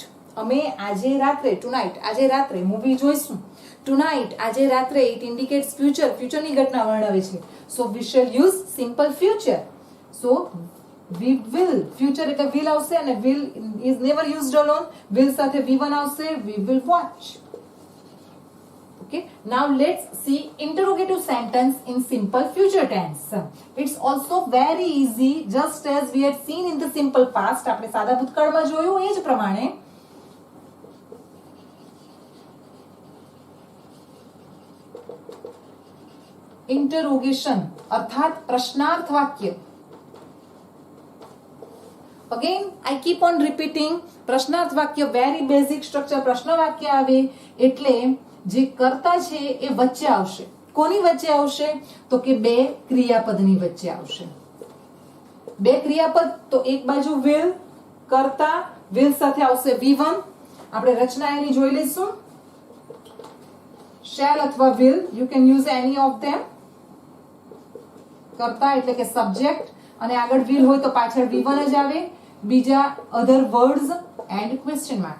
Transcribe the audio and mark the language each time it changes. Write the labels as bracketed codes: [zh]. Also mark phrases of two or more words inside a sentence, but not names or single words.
[gu] અમે આજે રાત્રે, tonight, આજે રાત્રે મૂવી જોઈશું. Tonight, આજે રાત્રે, [en] it indicates future. [gu] ફ્યુચરની ઘટના વર્ણવે છે. [en] So we shall use simple future. So we will, future એટલે will [gu] આવશે અને [en] will is never used alone. [gu] Will સાથે V1 આવશે. [en] We will watch. Okay, now let's see interrogative sentence in simple future tense. It's also very easy, just as we had seen in the simple past. [gu] આપણે સાદા ભૂતકાળમાં જોયું એ જ પ્રમાણે. Interrogation અર્થાત પ્રશ્નાર્થ વાક્ય. [en] Again, I keep on repeating. [gu] પ્રશ્નાર્થ વાક્ય [en] very basic structure. [gu] પ્રશ્ન વાક્ય આવે એટલે જે કર્તા છે એ વચ્ચે આવશે. કોની વચ્ચે આવશે? તો કે બે ક્રિયાપદની વચ્ચે આવશે. બે ક્રિયાપદ તો એક બાજુ will, કર્તા, will સાથે આવશે V1. આપણે રચના એની જોઈ લઈશું. shall અથવા will, [en] you can use any of them. [gu] કર્તા એટલે કે સબ્જેક્ટ અને આગળ will હોય તો પાછળ V1 જ આવે. [en] બીજા other words and question mark.